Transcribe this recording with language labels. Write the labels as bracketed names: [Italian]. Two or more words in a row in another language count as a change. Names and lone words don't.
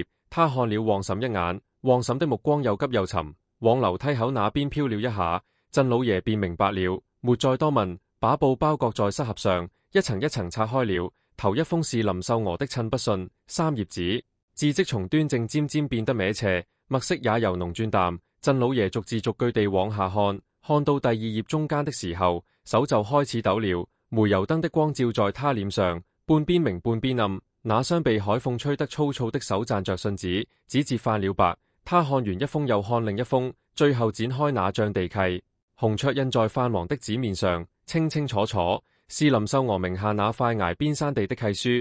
[Chinese] 他看了旺嬸一眼，旺嬸的目光又急又沉，往樓梯口那邊飄了一下。鎮老爺便明白了，沒再多問，把布包擱在膝盒上，一層一層拆開了。頭一封是林秀娥的親筆信，3頁紙，字跡從端正尖尖變得歪斜，墨色也由濃轉淡。鎮老爺逐字逐句地往下看，看到第2頁中間的時候，手就開始抖了。煤油燈的光照在他臉上，半邊明半邊暗，那雙被海風吹得粗糙的手攢着信紙，指節泛了白。他看完一封又看另一封，最後展開那張地契，紅桌印在泛黃的紙面上，清清楚楚，是林秀娥名下那塊崖邊山地的契書。